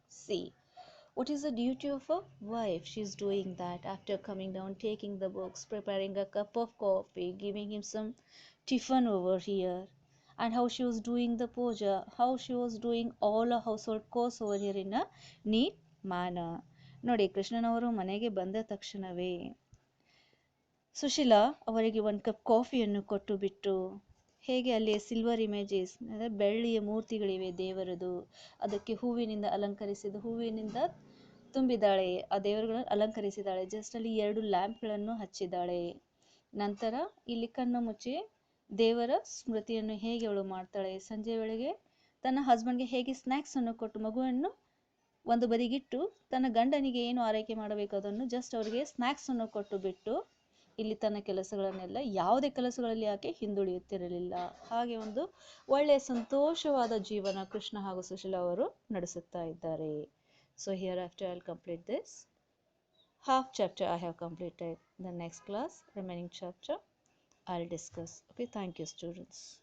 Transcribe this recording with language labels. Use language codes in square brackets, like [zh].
[en] See, what is the duty of a wife? She's doing that after coming down, taking the books, preparing a cup of coffee, giving him some tiffin over here, and how she was doing the puja, how she was doing all her household chores over here in a neat manner. [kn] ನೋಡಿ, ಕೃಷ್ಣನವರು ಮನೆಗೆ ಬಂದ ತಕ್ಷಣವೇ ಸುಶೀಲಾ ಅವರಿಗೆ 1 cup ಕಾಫಿಯನ್ನು ಕೊಟ್ಟು ಬಿಟ್ಟು, ಹೇಗೆ ಅಲ್ಲಿ ಸಿಲ್ವರ್ ಇಮೇಜಸ್ ಅಂದರೆ ಬೆಳ್ಳಿಯ ಮೂರ್ತಿಗಳಿವೆ ದೇವರದು, ಅದಕ್ಕೆ ಹೂವಿನಿಂದ ತುಂಬಿದ್ದಾಳೆ, ಆ ದೇವರುಗಳನ್ನು ಅಲಂಕರಿಸಿದ್ದಾಳೆ. ಜಸ್ಟ್ ಅಲ್ಲಿ 2 ಲ್ಯಾಂಪ್ಗಳನ್ನು ಹಚ್ಚಿದ್ದಾಳೆ. ನಂತರ ಇಲ್ಲಿ ಕಣ್ಣು ಮುಚ್ಚಿ ದೇವರ ಸ್ಮೃತಿಯನ್ನು ಹೇಗೆ ಅವಳು ಮಾಡ್ತಾಳೆ. ಸಂಜೆ ವೇಳೆಗೆ ತನ್ನ ಹಸ್ಬೆಂಡ್ಗೆ ಹೇಗೆ ಸ್ನ್ಯಾಕ್ಸನ್ನು ಕೊಟ್ಟು ಮಗುವನ್ನು ಒಂದು ಬದಿಗಿಟ್ಟು ತನ್ನ ಗಂಡನಿಗೆ ಏನು ಆರೈಕೆ ಮಾಡಬೇಕು ಅದನ್ನು ಜಸ್ಟ್ ಅವರಿಗೆ ಸ್ನ್ಯಾಕ್ಸನ್ನು ಕೊಟ್ಟು ಬಿಟ್ಟು ಇಲ್ಲಿ ತನ್ನ ಕೆಲಸಗಳನ್ನೆಲ್ಲ ಯಾವುದೇ ಕೆಲಸಗಳಲ್ಲಿ ಆಕೆ ಹಿಂದುಳಿಯುತ್ತಿರಲಿಲ್ಲ. ಹಾಗೆ ಒಂದು ಒಳ್ಳೆಯ ಸಂತೋಷವಾದ ಜೀವನ ಕೃಷ್ಣ ಹಾಗೂ ಸುಶೀಲಾ ಅವರು ನಡೆಸುತ್ತಾ ಇದ್ದಾರೆ. [en] So hereafter I'll complete this half chapter. I have completed. The next class remaining chapter I'll discuss. Okay, thank you students.